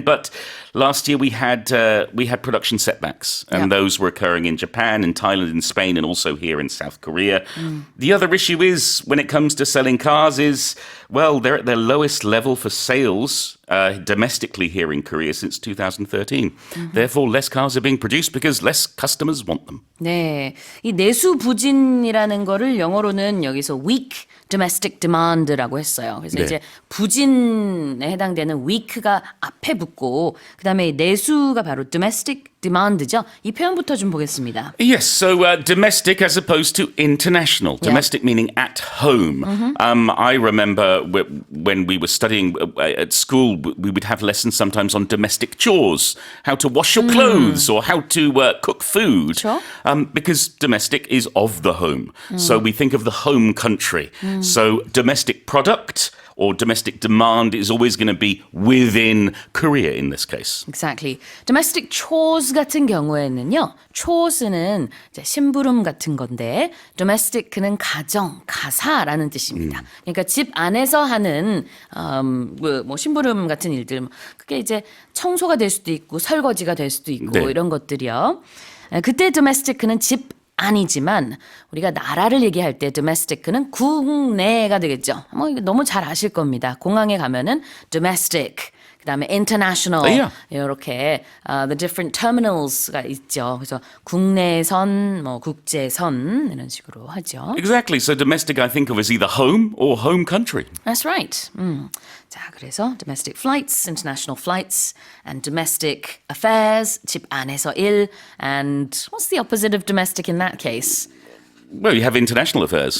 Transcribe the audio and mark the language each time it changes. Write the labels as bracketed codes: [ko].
[en] But last year we had production setbacks, and those were occurring in Japan, in Thailand, in Spain, and also here in South Korea. The other issue is when it comes to selling cars is, well, they're at their lowest level for sales domestically here in Korea since 2013. Therefore, less cars are being produced because less customers want them. [ko] 네, 이 내수 부진이라는 거를 영어로는 여기서 [en] weak domestic demand [ko] 라고 했어요. 그래서 네. 이제 부진에 해당되는 weak가 앞에 붙고 그다음에 내수가 바로 domestic demand죠. 이 표현부터 좀 보겠습니다. [en] Yes, so domestic as opposed to international. Domestic meaning at home. I remember when we were studying at school, we would have lessons sometimes on domestic chores, how to wash your clothes or how to cook food. Sure. Because domestic is of the home. So we think of the home country. So domestic product or domestic demand is always going to be within Korea in this case. Exactly. [ko] Domestic chores 같은 경우에는요. chores는 이제 심부름 같은 건데 domestic는 가정, 가사라는 뜻입니다. 그러니까 집 안에서 하는 뭐 심부름 같은 일들 그게 이제 청소가 될 수도 있고 설거지가 될 수도 있고 네. 이런 것들이요. 그때 domestic는 집 아니지만 우리가 나라를 얘기할 때 domestic는 국내가 되겠죠. 뭐 이거 너무 잘 아실 겁니다. 공항에 가면은 domestic, 그다음에 international [en] Yeah. [ko] 이렇게 [en] the different terminals [ko] 가 있죠. 그래서 국내선, 뭐 국제선 이런 식으로 하죠. [en] Exactly. So domestic I think of as either home or home country. That's right. [ko] 자, 그래서 [en] domestic flights, international flights, and domestic affairs, [ko] 집 안에서 일, [en] and what's the opposite of domestic in that case? Well, you have international affairs.